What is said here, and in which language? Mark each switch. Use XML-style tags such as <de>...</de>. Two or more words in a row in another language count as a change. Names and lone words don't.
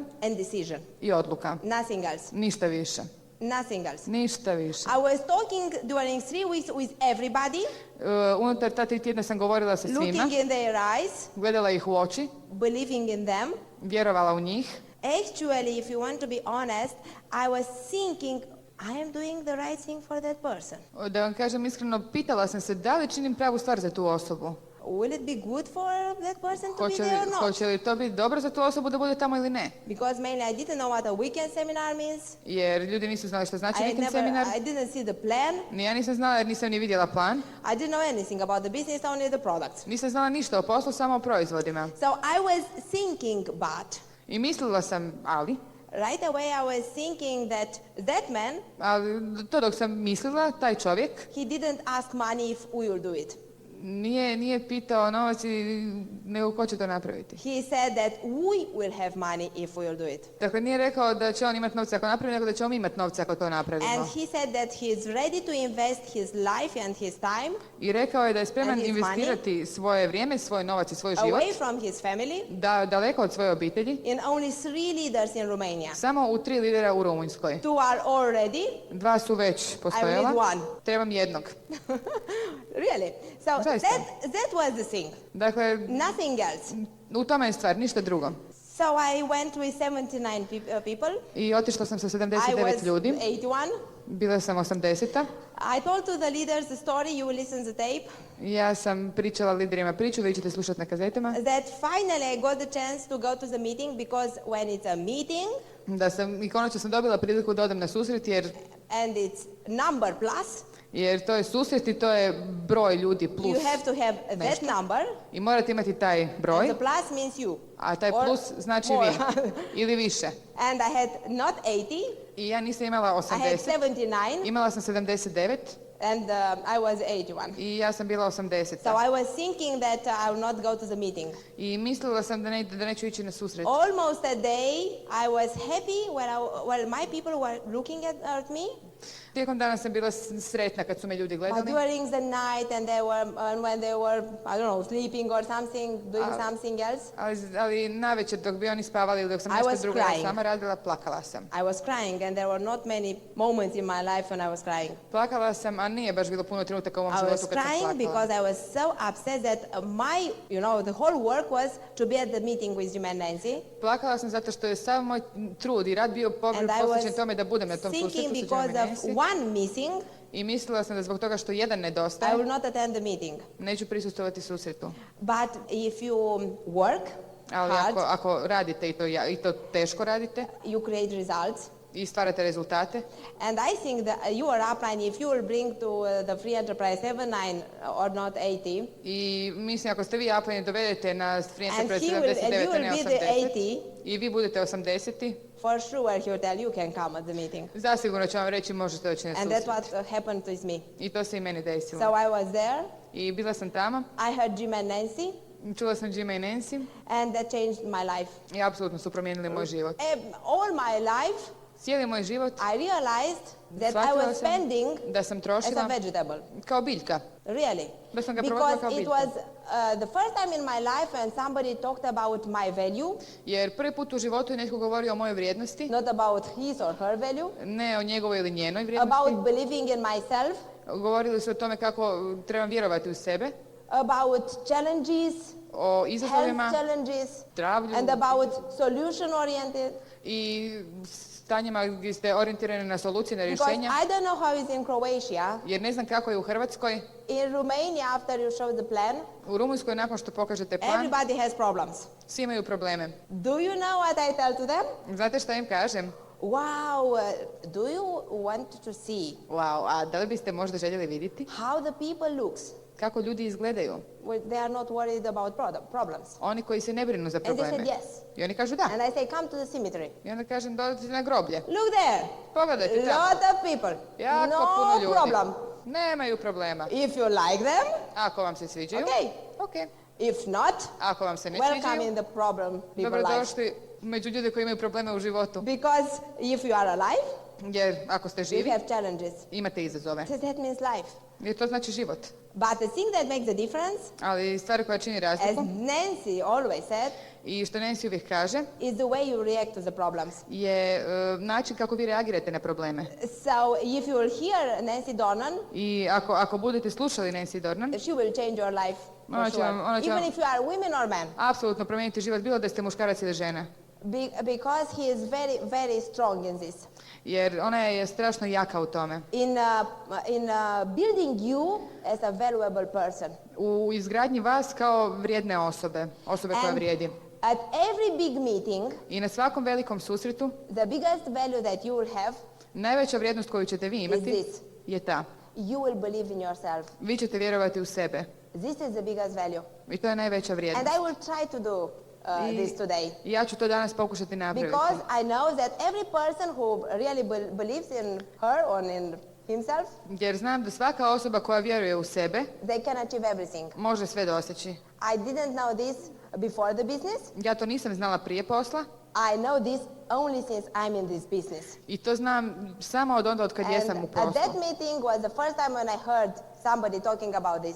<en>and decision.</en> <hr>i odluka.</hr> <en>Nothing else.</en> <hr>Ništa više.</hr> <en>Nothing else.</en> <hr>Ništa više.</hr> <en>I was talking during 3 weeks with everybody,</en> <hr>Unutar ta 3 tjedna sam govorila sa svima,</hr> <en>looking in their eyes,</en> <hr>gledala ih u oči,</hr> <en>believing in them.</en> <hr>vjerovala u njih.</hr> <en>Actually, if you want to be honest, I was thinking, I am doing the right thing for that person.</en> <hr>Da vam kažem iskreno, pitala sam se da li činim pravu stvar za tu osobu.</hr> <en>Will it be good for that person to be there or not?</en> <hr>Hoće li to biti dobro za tu osobu da bude tamo ili ne?</hr> <en>Because mainly I didn't know what a weekend seminar means.</en> <hr>Jer ljudi nisu znali što znači vikend seminar.</hr> <en>I didn't see the plan.</en> <hr>Ni ja nisam znala jer nisam ni vidjela plan.</hr> <en>I didn't know anything about the business, only the products.</en> <hr>Nisam znala ništa o poslu, samo o proizvodima.</hr> <en>So I was thinking, but</en> <hr>I mislila sam,</hr> <en>right away I was thinking that that man,</en> <hr>ali to dok sam mislila, taj čovjek</hr> <en>he didn't ask money if we will do it.</en> <hr>nije pitao novac, nego ko će to napraviti.</hr> <en>He said that we will have money if we will do it.</en> <hr>Dakle, nije rekao da će on imati novce ako napravi, nego da ćemo imati novce ako to napravimo.</hr> <en>And he said that he is ready to invest his life and his time</en> <hr>I rekao je da je spreman</hr> <en>and his</en> <hr>investirati svoje vrijeme, svoj novac i svoj život,</hr> <en>away from his family</en> <hr>daleko od svoje obitelji,</hr> <en>in only 3 leaders in Romania.</en> <hr>samo u 3 lidera u Rumunjskoj.</hr> <en>2 are already.</en> <hr>2 su već postojala.</hr> <en>I need one.</en> <hr>Trebam jednog.</hr> <en>Really? So</en> <hr>Zaista.</hr> <en>that was the thing.</en> <hr>Dakle,</hr> <en>Nothing else.</en> <hr>u tome je stvar, ništa drugo.</hr> <en>So I went with 79 people.</en> <hr>I otišla sam sa</hr> <en>I 79 was</en> <hr>ljudi. 81. Bila sam 80.</hr> <en>I told to the leaders the story, you will listen the tape,</en> <hr>Ja sam pričala liderima priču, vi ćete slušati na kazetama.</hr> <en>that finally I got the chance to go to the meeting because when it's a meeting</en> <hr>I konačno sam dobila priliku da odem na susret</hr> <en>and it's number plus,</en> <hr>jer to je susret i to je broj ljudi plus</hr> <en>you have to have that</en> <hr>nešto.</hr> <en>number.</en> <hr>I morate imati taj</hr> <en>And</en> <hr>broj,</hr> <en>the plus means you.</en> <hr>a taj</hr> <en>Or</en> <hr>plus znači</hr> <en>more.</en> <hr>vi ili više.</hr> <en>And I had not 80,</en> <hr>I ja nisam imala</hr> <en>I had 80, 79,</en> <hr>imala sam 79</hr> <en>and I was 81.</en> <hr>i ja sam bila 80.</hr> <en>So I was thinking that I will not go to the meeting.</en> <hr>I mislila sam da neću ići na susret.</hr> <en>Almost a day, I was happy when my people were looking at me.</en> <hr>Tijekom dana sam bila sretna kad su me ljudi</hr> <en>But</en> <hr>gledali,</hr> <en>during the night and when they were, I don't know, sleeping or something, doing something else,</en> <hr>ali navečer dok bi oni spavali ili dok sam</hr> <en>I</en> <hr>nešto</hr> <en>was</en> <hr>drugo</hr> <en>crying.</en> <hr>sama radila, plakala sam.</hr> <en>I was crying and there were not many moments in my life when I was crying.</en> <hr>Plakala sam, a nije baš bilo puno trenutaka u mom</hr> <en>I</en> <hr>životu</hr> <en>was</en> <hr>kad sam</hr> <en>crying</en> <hr>plakala.</hr> <en>because I was so upset that the whole work was to be at the meeting with Jim and Nancy.</en> <hr>Plakala sam zato što je sav moj trud i rad bio</hr> <en>And I</en> <hr>posvećen</hr> <en>was</en> <hr>tome da budem na tom susretu</hr> <en>thinking</en> <hr>sa Jimom</hr> <en>because</en> <hr>i Nancy.</hr> <en>of one missing,</en> <hr>I mislila sam da zbog toga što jedan</hr> <en>I</en> <hr>nedostaje,</hr> <en>will not attend the meeting.</en> <hr>neću prisustvovati susretu.</hr> <en>But if you work</en> <hr>Ali</hr> <en>hard,</en> <hr>ako radite i to teško radite,</hr> <en>you create results.</en> <hr>i stvarate rezultate.</hr> <en>And I think that your upline, if you will bring to the free enterprise 79 or not 80,</en> <hr>I mislim, ako ste vi upline dovedete na free</hr> <en>and</en> <hr>enterprise</hr> <en>you</en> <hr>79, a ne</hr> <en>will be the</en> <hr>80,</hr> <en>80,</en> <hr>i vi budete 80,</hr> <en>for sure he will tell you can come at the meeting.</en> <hr>zasigurno će vam reći možete doći na</hr> <en>And that's</en> <hr>susret.</hr> <en>what happened with me.</en> <hr>I to se i meni desilo.</hr> <en>So I was there,</en> <hr>I bila sam tamo,</hr> <en>I heard Jim and Nancy,</en> <hr>čula sam Jima i Nancy</hr> <en>and that changed my life.</en> <hr>i apsolutno su promijenili moj život.</hr> <en>All my life,</en> <hr>Cijeli moj život</hr> <en>I realized that I</en> <hr>shvatila</hr> <en>was</en> <hr>sam</hr> <en>spending</en> <hr>da sam</hr> <en>as a</en> <hr>trošila</hr> <en>vegetable.</en> <hr>kao biljka.</hr> <en>Really.</en> <hr>Da sam ga provodila kao</hr> <en>Because it</en> <hr>biljka.</hr> <en>was the first time in my life when somebody talked about my value,</en> <hr>Jer prvi put u životu je netko govorio o mojoj vrijednosti,</hr> <en>not about his or her value,</en> <hr>ne o njegovoj ili njenoj vrijednosti.</hr> <en>about believing in myself,</en> <hr>Govorili su o tome kako trebam vjerovati u sebe,</hr> <en>about challenges,</en> <hr>o</hr> <en>health</en> <hr>izazovima,</hr> <en>challenges,</en> <hr>zdravlju</hr> <en>and about solution oriented.</en> <hr>i stanjima gdje ste orijentirani na solucije, na</hr> <en>Because</en> <hr>rješenja.</hr> <en>I don't know how it's in Croatia.</en> <hr>Jer ne znam kako je u Hrvatskoj.</hr> <en>In Romania, after you show the plan,</en> <hr>U Rumunjskoj nakon što pokažete plan,</hr> <en>everybody has problems.</en> <hr>svi imaju probleme.</hr> <en>Do you know what I tell to them?</en> <hr>Znate šta im kažem?</hr> <en>Wow, do you want to see</en> <hr>Wow, a da li biste možda željeli vidjeti</hr> <en>how the people looks?</en> <hr>kako ljudi izgledaju?</hr> <en>They are not worried about problems.</en> <hr>Oni koji se ne brinu za</hr> <en>And they</en> <hr>probleme.</hr> <en>said yes.</en> <hr>I oni kažu da.</hr> <en>And I say, come to the cemetery.</en> <hr>I onda kažem dolazite na groblje.</hr> <en>Look there.</en> <hr>Pogledajte tamo.</hr> <en>Lot of people.</en> <hr>Jako puno</hr> <en>No</en> <hr>ljudi.</hr> <en>problem.</en> <hr>Nemaju problema.</hr> <en>If you like them,</en> <hr>Ako vam se sviđaju,</hr> <en>okay.</en> <hr>ok.</hr> <en>If not,</en> <hr>Ako vam se ne</hr> <en>welcome</en> <hr>sviđaju,</hr> <en>in the problem people life.</en> <hr>dobrodošli među ljude koji imaju probleme u životu.</hr> <en>Because if you are alive,</en> <hr>Jer ako ste</hr> <en>you</en> <hr>živi,</hr> <en>have challenges.</en> <hr>imate izazove.</hr> <en>That means life.</en> <hr>Jer to znači život.</hr> <en>But the thing that makes the difference,</en> <hr>Ali stvar koja čini</hr> <en>as</en> <hr>razliku,</hr> <en>Nancy always said,</en> <hr>i što Nancy uvijek kaže,</hr> <en>is the way you react to the problems.</en> <hr>je način kako vi reagirate na probleme.</hr> <en>So if you will hear Nancy Dornan,</en> <hr>I ako budete slušali Nancy Dornan,</hr> <en>she will change your life for</en> <hr>Ona će</hr> <en>sure.</en> <hr>vam-</hr> <en>Even if you are women or men.</en> <hr>apsolutno promijeniti život, bilo da ste muškarac ili žena.</hr> <en>Because he is very, very strong in this.</en> <hr>Jer ona je strašno jaka u tome.</hr> <en>In building you as a valuable person.</en> <hr>U izgradnji vas kao vrijedne osobe koja vrijedi.</hr> <en>At every big meeting,</en> <hr>I na svakom velikom susretu,</hr> <en>the biggest value that you will have,</en> <hr>najveća vrijednost koju ćete vi imati</hr> <en>Is this.</en> <hr>je ta.</hr> <en>you will believe in yourself.</en> <hr>Vi ćete vjerovati u sebe.</hr> <en>This is the biggest value.</en> <hr>I to je najveća vrijednost.</hr> <en>And I will try to do this today.</en> <hr>I ja ću to danas pokušati napraviti.</hr> <en>Because I know that every person who really believes in her or in himself,</en> <hr>Jer znam da svaka osoba koja vjeruje u sebe</hr> <en>they can achieve everything.</en> <hr>može sve doseći.</hr> <en>I didn't know this before the business.</en> <hr>Ja to nisam znala prije posla</hr> <en>I know this only since I'm in this business.</en> <hr>i to znam samo od onda od kad jesam u</hr> <en>And</en> <hr>poslu.</hr> <en>at that meeting was the first time when I heard somebody talking about this.</en>